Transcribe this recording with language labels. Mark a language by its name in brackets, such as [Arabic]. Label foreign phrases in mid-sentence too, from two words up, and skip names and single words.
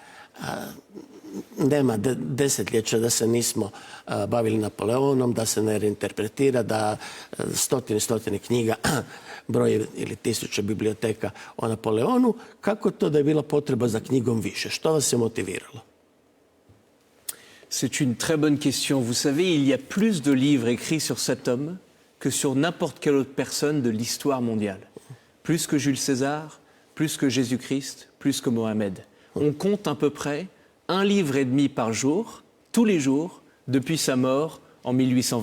[Croatian] Nema desetljeća da se nismo bavili Napoleonom, da se ne reinterpretira, da stotine knjiga broje ili tisuće biblioteka o Napoleonu. Kako to da je bila potreba za knjigom više? Što vas je motiviralo? [French] C'est une très bonne question. Vous savez, il y a plus de livres écrits sur cet homme que sur n'importe quelle autre personne de l'histoire mondiale. Plus que Jules César, plus que Jésus-Christ, plus que Mohamed. On compte à peu près 1,5 livre par jour, tous les jours, depuis sa mort en 1821.